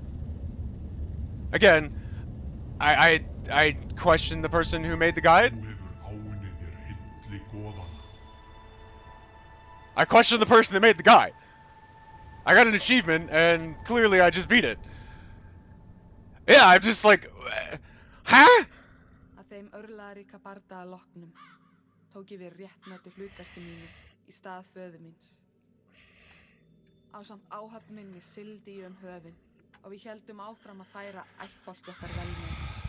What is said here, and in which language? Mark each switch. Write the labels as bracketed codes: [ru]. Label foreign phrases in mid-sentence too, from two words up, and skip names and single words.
[en] Again, I questioned the person who made the guide. I questioned the person that made the guide. I got an achievement, and clearly I just beat it. Yeah, I'm just like, huh? [is] Að þeim örlaðaríka bardaga loknum tók ég við réttmætu hlutverki mínu í stað föður míns. Ásamt áhöfn minni sigldi ég höfin og við héldum áfram að færa ættbálki okkar velmegun.